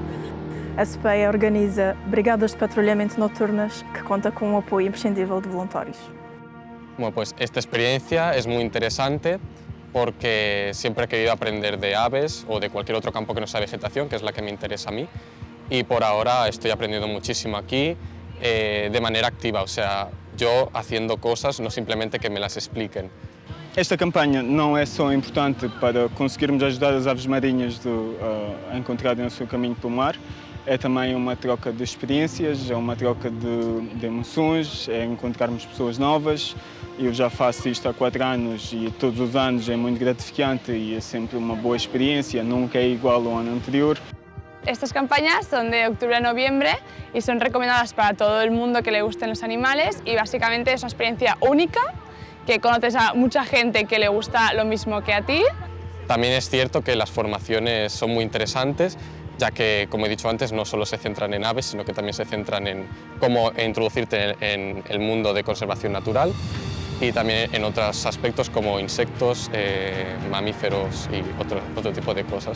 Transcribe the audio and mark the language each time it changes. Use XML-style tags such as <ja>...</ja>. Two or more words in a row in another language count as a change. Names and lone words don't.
<pt>A CPEA organiza brigadas de patrulhamento noturnas que conta</pt> <es>con un</es> <pt>apoio imprescindível de voluntarios.</pt> <es>Bueno, pues esta experiencia es muy interesante porque siempre he querido aprender de aves o de cualquier otro campo que no sea vegetación, que es la que me interesa a mí. Y por ahora estoy aprendiendo muchísimo aquí de manera activa, o sea, yo haciendo cosas, no simplemente que me las expliquen.</es> <pt>Esta campanha não é só importante para conseguirmos ajudar as aves marinhas a encontrarem o seu caminho pelo mar, é também uma troca de experiências, é uma troca de emoções, é encontrarmos pessoas novas. Eu já faço isto há 4 anos e todos os anos é muito gratificante e é sempre uma boa experiência, nunca é igual ao ano anterior.</pt> <es>Estas campañas son de octubre a noviembre y son recomendadas para todo el mundo que le gusten los animales y básicamente es una experiencia única, que conoces a mucha gente que le gusta lo mismo que a ti. También es cierto que las formaciones son muy interesantes, ya que, como he dicho antes, no solo se centran en aves, sino que también se centran en cómo introducirte en el mundo de conservación natural y también en otros aspectos como insectos, mamíferos y otro tipo de cosas.</es>